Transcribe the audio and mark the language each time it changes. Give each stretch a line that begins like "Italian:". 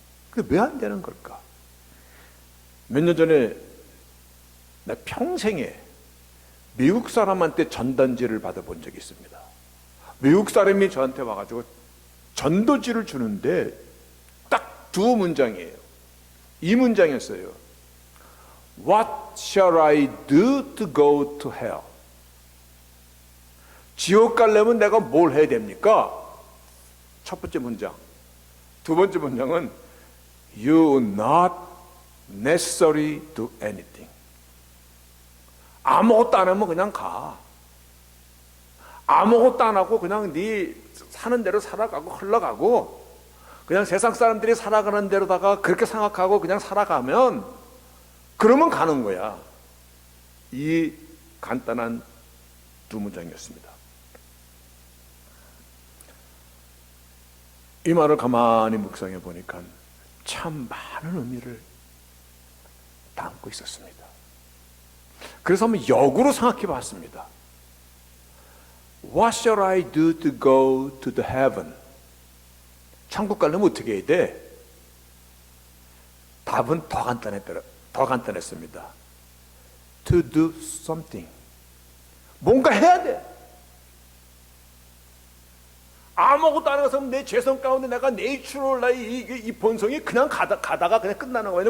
Korean: 근데 왜 안 되는 걸까? 몇 년 전에 나 평생에 미국 사람한테 전단지를 받아본 적이 있습니다. 미국 사람이 저한테 와가지고 전도지를 주는데 딱 두 문장이에요. 이 문장이었어요.
English: What shall I do to go to hell?
Korean: 지옥 가려면 내가 뭘 해야 됩니까? 첫 번째 문장. 두 번째 문장은
English: You not necessary do anything.
Korean: 아무것도 안 하면 그냥 가. 아무것도 안 하고 그냥 네 사는 대로 살아가고 흘러가고 그냥 세상 사람들이 살아가는 대로다가 그렇게 생각하고 그냥 살아가면 그러면 가는 거야. 이 간단한 두 문장이었습니다. 이 말을 가만히 묵상해 보니까 참 많은 의미를 담고 있었습니다. 그래서 한번 역으로 생각해 봤습니다.
English: What shall I do to go to the heaven?
Korean: 천국 가려면 어떻게 해야 돼? 답은 더 간단했습니다.
English: To do something.
Korean: 뭔가 해야 돼. 아무것도 안 해서 내 죄성 가운데 내가 내추럴 나의 이 본성이 그냥 가다가 그냥 끝나는 거예요.